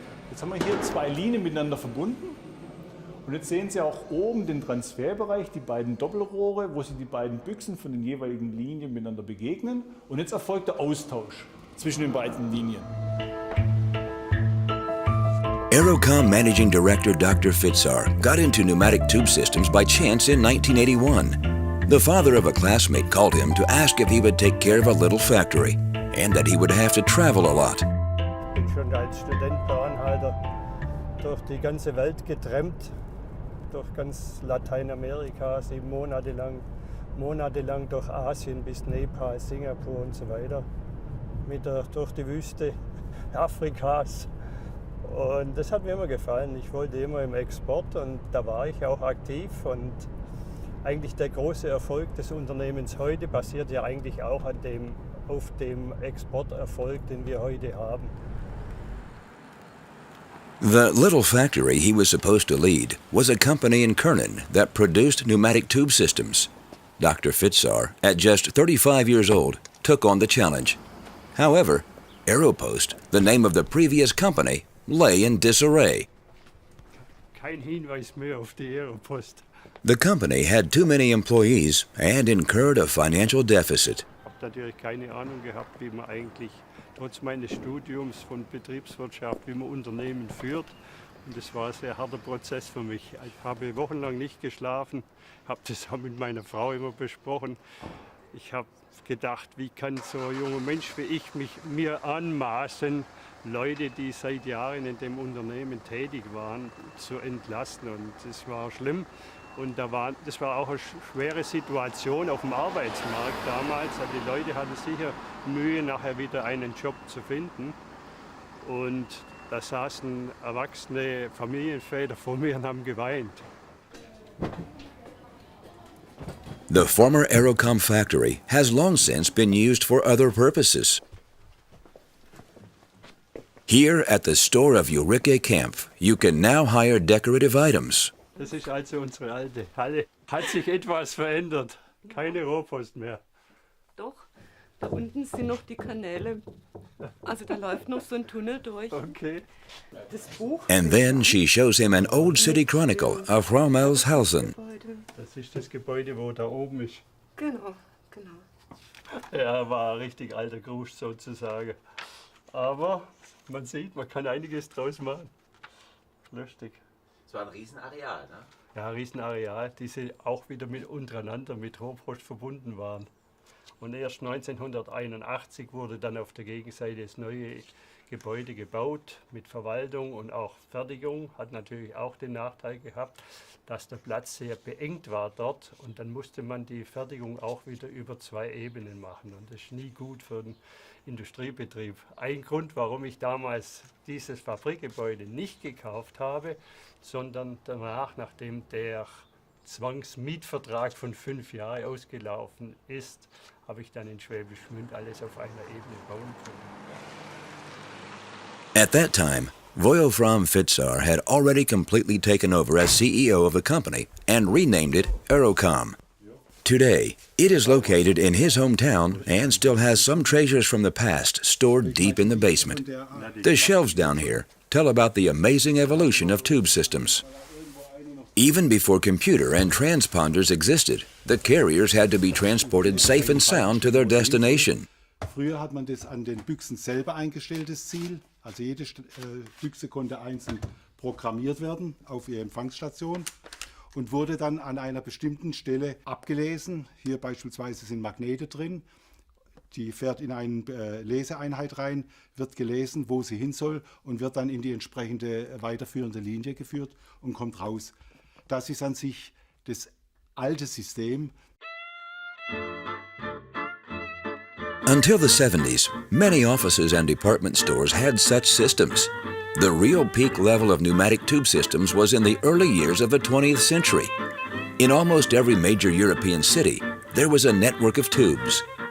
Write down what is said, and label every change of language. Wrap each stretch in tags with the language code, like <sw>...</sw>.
<de>Jetzt haben wir hier 2 Linien miteinander verbunden. Und jetzt sehen Sie auch oben den Transferbereich, die beiden Doppelrohre, wo sich die beiden Büchsen von den jeweiligen Linien miteinander begegnen. Und jetzt erfolgt der Austausch zwischen den beiden Linien.</de> <en>Aerocom Managing Director Dr. Fitzar got into pneumatic tube systems by chance in 1981. The father of a classmate called him to ask if he would take care of a little factory and that he would have to travel a lot.</en> <de>Ich bin schon als Student per Anhalter durch die ganze Welt getrennt. Durch ganz Lateinamerika, 7 Monate lang durch Asien bis Nepal, Singapur und so weiter, durch die Wüste Afrikas. Und das hat mir immer gefallen. Ich wollte immer im Export und da war ich auch aktiv. Und eigentlich der große Erfolg des Unternehmens heute basiert ja eigentlich auch auf dem Exporterfolg, den wir heute haben.</de> <en>The little factory he was supposed to lead was a company in Kernen that produced pneumatic tube systems. Dr. Fitzar, at just 35 years old, took on the challenge. However, Aeropost, the name of the previous company, lay in disarray.</en> <de>Kein Hinweis mehr auf die Aeropost.</de> <en>The company had too many employees and incurred a financial deficit.</en> <de>Ich habe natürlich keine Ahnung gehabt, wie man eigentlich trotz meines Studiums von Betriebswirtschaft, wie man Unternehmen führt. Und das war ein sehr harter Prozess für mich. Ich habe wochenlang nicht geschlafen, habe das auch mit meiner Frau immer besprochen. Ich habe gedacht, wie kann so ein junger Mensch wie ich mir anmaßen, Leute, die seit Jahren in dem Unternehmen tätig waren, zu entlassen. Und das war schlimm. Und das war auch eine schwere Situation auf dem Arbeitsmarkt damals. Also die Leute hatten sicher Mühe, nachher wieder einen Job zu finden. Und da saßen erwachsene Familienväter vor mir und haben geweint.</de> <en>The former Aerocom factory has long since been used for other purposes. Here at the store of Ulrike Kempf, you can now hire decorative items.</en> <de>Das ist also unsere alte Halle. Hat sich etwas verändert. Keine Rohpost mehr. Doch, da unten sind noch die Kanäle. Also da läuft noch so ein Tunnel durch. Okay. Das Buch.</de> <en>And then she shows him an old city chronicle of Romelshausen.</en> <de>Das ist das Gebäude, wo da oben ist. Genau. Ja, war ein richtig alter Grusch sozusagen. Aber man sieht, man kann einiges draus machen. Lustig. Es war ein Riesenareal, ne? Ja, Riesenareal, die sie auch wieder untereinander mit Rohpost verbunden waren. Und erst 1981 wurde dann auf der Gegenseite das neue Gebäude gebaut mit Verwaltung und auch Fertigung. Hat natürlich auch den Nachteil gehabt, dass der Platz sehr beengt war dort. Und dann musste man die Fertigung auch wieder über 2 Ebenen machen. Und das ist nie gut für den Industriebetrieb. Ein Grund, warum ich damals dieses Fabrikgebäude nicht gekauft habe, sondern danach, nachdem der Zwangsmietvertrag von 5 Jahren ausgelaufen ist, habe ich dann in Schwäbisch Gmünd alles auf einer Ebene bauen können.</de> <en>At that time, Wolfram Fitzar had already completely taken over as CEO of the company and renamed it Aerocom. Today, it is located in his hometown and still has some treasures from the past stored deep in the basement. The shelves down here tell about the amazing evolution of tube systems. Even before computer and transponders existed, the carriers had to be transported safe and sound to their destination.</en> <de>Früher hat man das an den Büchsen selber eingestellt, das Ziel. Also jede Büchse konnte einzeln programmiert werden auf ihre Empfangsstation und wurde dann an einer bestimmten Stelle abgelesen. Hier beispielsweise sind Magnete drin. Die fährt in eine Leseeinheit rein, wird gelesen, wo sie hin soll und wird dann in die entsprechende weiterführende Linie geführt und kommt raus. Das ist an sich das alte System.</de> <en>Until the 70s, many offices and department stores had such systems. The real peak level of pneumatic tube systems was in the early years of the 20th century. In almost every major European city, there was a network of tubes.</en>